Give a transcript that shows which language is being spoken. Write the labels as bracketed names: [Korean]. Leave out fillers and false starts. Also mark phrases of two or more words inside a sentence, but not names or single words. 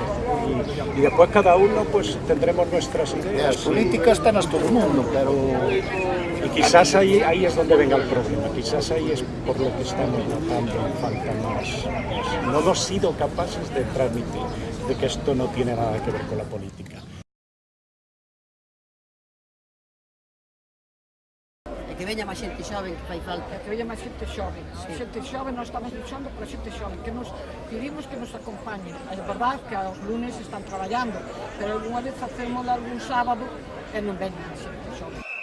[Spanish] Y después cada uno pues tendremos nuestras ideas. Las políticas están a todo el mundo, pero... Y quizás ahí es donde venga el problema, quizás ahí es por lo que estamos notando falta más. No hemos sido capaces de transmitir de que esto no tiene nada que ver con la política. [Galician] Que veña máis xente xoven que fai falta. Que veña máis xente xoven. A xente xoven, nós estamos luchando pola xente xoven, que nos pedimos que nos acompañen. É verdade que aos lunes están traballando, pero algunha vez facemos algún sábado e non veñen a xente xoven.